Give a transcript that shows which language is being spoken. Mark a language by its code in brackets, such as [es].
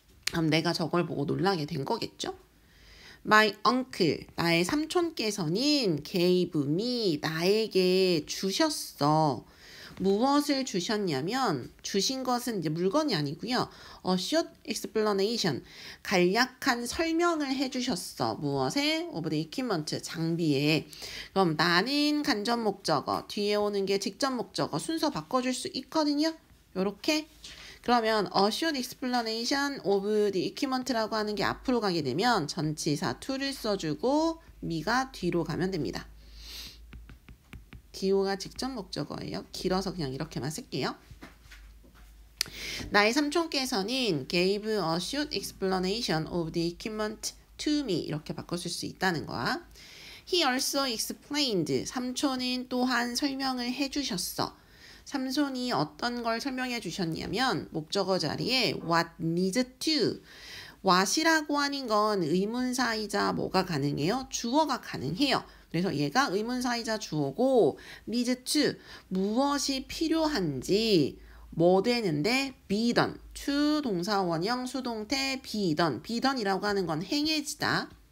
[ko] 그럼 내가 저걸 보고 놀라게 된 거겠죠? [en] My uncle, [ko] 나의 삼촌께서는 [en] gave me, [ko] 나에게 주셨어. 무엇을 주셨냐면 주신 것은 이제 물건이 아니고요. [en] A short explanation, [ko] 간략한 설명을 해주셨어. 무엇에? [en] Of the equipment, [ko] 장비에. 그럼 나는 간접 목적어, 뒤에 오는 게 직접 목적어, 순서 바꿔줄 수 있거든요. 요렇게. 그러면 [en] a short explanation of the equipment [ko] 라고 하는 게 앞으로 가게 되면 전치사 to를 써주고 me가 뒤로 가면 됩니다. 기호가 직접 목적어예요. 길어서 그냥 이렇게만 쓸게요. 나의 삼촌께서는 [en] gave a short explanation of the equipment to me [ko] 이렇게 바꿔줄 수 있다는 거야. [en] He also explained, [ko] 삼촌은 또한 설명을 해주셨어. 삼손이 어떤 걸 설명해 주셨냐면 목적어 자리에 [en] what needs to, [ko] what이라고 하는 건 의문사이자 뭐가 가능해요? 주어가 가능해요. 그래서 얘가 의문사이자 주어고 [en] needs to, [ko] 무엇이 필요한지 뭐 되는데 [en] be done, [ko] to 동사 원형 수동태 be done, be done이라고 하는 건 행해지다.